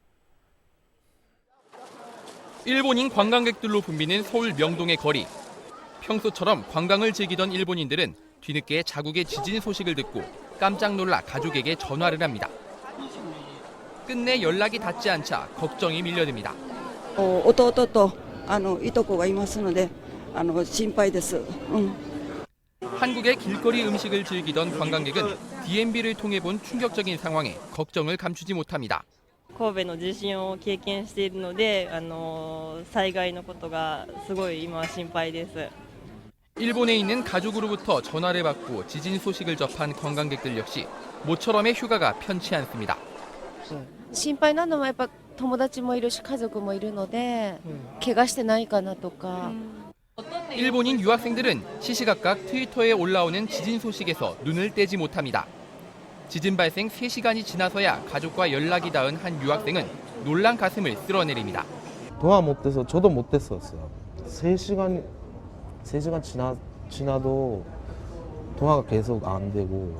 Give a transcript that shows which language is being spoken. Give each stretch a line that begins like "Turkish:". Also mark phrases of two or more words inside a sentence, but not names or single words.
Korean: 일본인 관광객들로 붐비는 서울 명동의 거리. 평소처럼 관광을 즐기던 일본인들은 뒤늦게 자국의 지진 소식을 듣고 깜짝 놀라 가족에게 전화를 합니다. 끝내 연락이 닿지 않자 걱정이 밀려듭니다.
Japanese: 弟といとこがいますので心配です.
Korean: 한국의 길거리 음식을 즐기던 관광객은 DMB를 통해 본 충격적인 상황에 걱정을 감추지 못합니다.
Japanese: 神戸の地震を経験しているので、災害のことがすごい今は心配です。
Korean: 일본에 있는 가족으로부터 전화를 받고 지진 소식을 접한 관광객들 역시 모처럼의 휴가가 편치 않습니다.
Japanese: 心配なのはやっぱ友達もいるし家族もいるので、怪我してないかなとか。
Korean: 일본인 유학생들은 시시각각 트위터에 올라오는 지진 소식에서 눈을 떼지 못합니다. 지진 발생 3시간이 지나서야 가족과 연락이 닿은 한 유학생은 놀란 가슴을 쓸어내립니다. 동화 못 돼서 저도 못 됐었어요. 3시간 지나도 동화가 계속 안 되고.